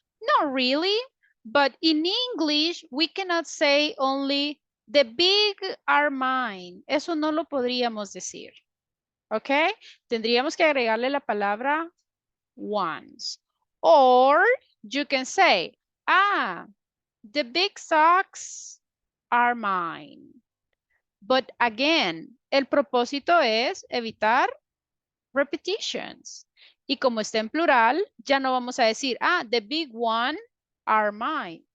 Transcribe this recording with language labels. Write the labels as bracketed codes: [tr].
[en] Not really, but in English we cannot say only the big are mine. [es] Eso no lo podríamos decir. ¿Ok? Tendríamos que agregarle la palabra ones. [en] Or you can say, the big socks are mine. But again, [es] el propósito es evitar repetitions. Y como está en plural, ya no vamos a decir, [en] the big one are mine.